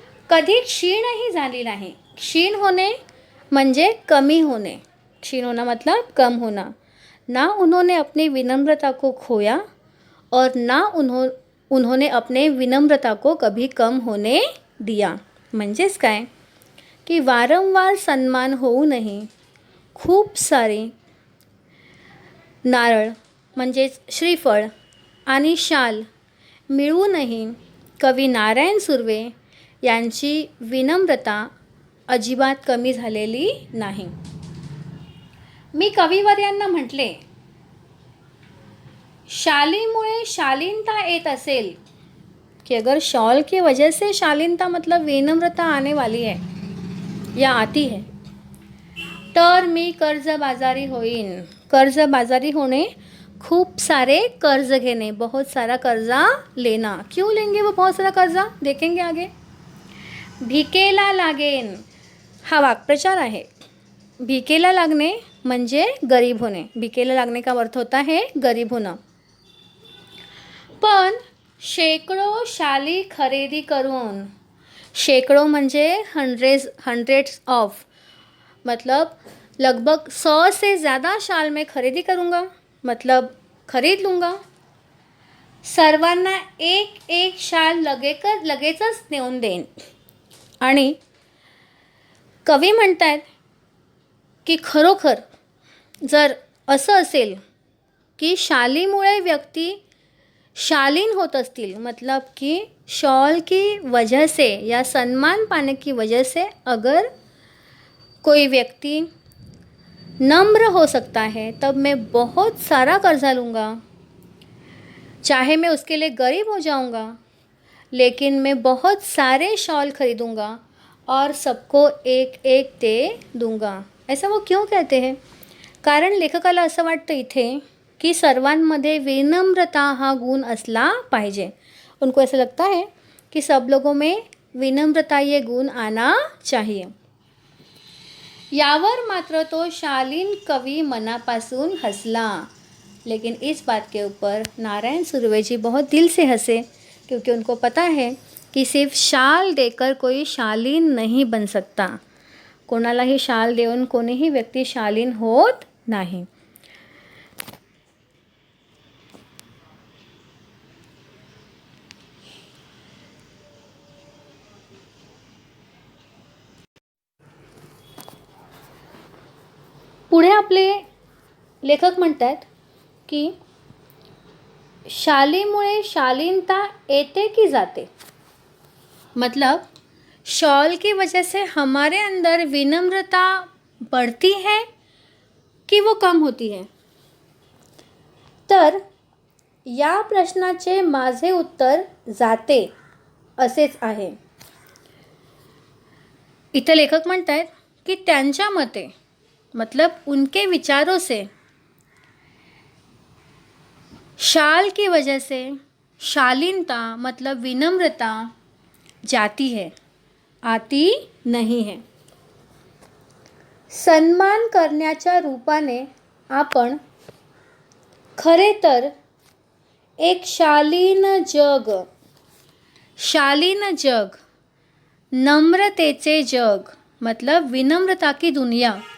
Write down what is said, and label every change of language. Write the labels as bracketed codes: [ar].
[mr] कधी क्षीणही झाली नाही। क्षीण होने म्हणजे कमी होने, [hi] क्षीण होना मतलब कम होना। ना उन्होंने अपनी विनम्रता को खोया और ना उन्होंने अपने विनम्रता को कभी कम होने दिया। [mr] म्हणजेच काय की वारंवार सन्मान होऊनही खूप सारे नारळ म्हणजेच श्रीफळ आणि शाल मिळूनही कवी नारायण सुर्वे यांची विनम्रता अजिबात कमी झालेली नाही। मी कविवर्यांना म्हटले, शालीमुळे शालीनता येत असेल, कि [hi] अगर शॉल की वजह से शालीनता मतलब विनम्रता आने वाली है या आती है, [mr] तर मी कर्जबाजारी होईन। [hi] कर्जबाजारी होने, खूब सारे कर्ज घेने, बहुत सारा कर्जा लेना। क्यों लेंगे वो बहुत सारा कर्जा, देखेंगे आगे। [mr] भिकेला लागेन, हा वाक्प्रचार आहे। भिकेला लागणे म्हणजे गरीब होणे। [hi] भिकेला लागने का अर्थ होता है गरीब होना। [mr] पण शेकडो शाली खरेदी करून, शेकडो म्हणजे [en] hundreds of, [hi] मतलब लगभग 100 से ज़्यादा शाल मैं खरीदी करूँगा, मतलब खरीद लूँगा। [mr] सर्वांना एक एक शाल लगेचच नेऊन देईन। आणि कवी म्हणतात की खरोखर जर असं असेल की शालीमुळे व्यक्ती शालीन होत असतील, [hi] मतलब कि शॉल की वजह से या सम्मान पाने की वजह से अगर कोई व्यक्ति नम्र हो सकता है, तब मैं बहुत सारा कर्जा लूँगा। चाहे मैं उसके लिए गरीब हो जाऊँगा, लेकिन मैं बहुत सारे शॉल खरीदूँगा और सबको एक एक दे दूँगा। ऐसा वो क्यों कहते हैं? [mr] कारण लेखकाला असं वाटतं इथे कि सर्वांमध्ये विनम्रता हा गुण असला पाहिजे। [hi] उनको ऐसा लगता है कि सब लोगों में विनम्रता ये गुण आना चाहिए। [mr] यावर मात्र तो शालीन कवि मनापासून हंसला, [hi] लेकिन इस बात के ऊपर नारायण सुर्वे जी बहुत दिल से हंसे, क्योंकि उनको पता है कि सिर्फ शाल देकर कोई शालीन नहीं बन सकता। [mr] कोणालाही शाल देऊन कोणीही व्यक्ती शालीन होत नाही। पुढे आपले लेखक म्हणतात की शालीमुळे शालीनता येते की जाते, [hi] मतलब शॉल की वजह से हमारे अंदर विनम्रता बढ़ती है कि वो कम होती है। [mr] तर या प्रश्नाचे माझे उत्तर जाते असेच आहे। इथे लेखक म्हणतात की त्यांच्या मते, [hi] मतलब उनके विचारों से शाल की वजह से शालीनता मतलब विनम्रता जाती है, आती नहीं है। [mr] सन्मान करण्याच्या रूपाने आपण खरे तर एक शालीन जग, नम्रतेचे जग, [hi] मतलब विनम्रता की दुनिया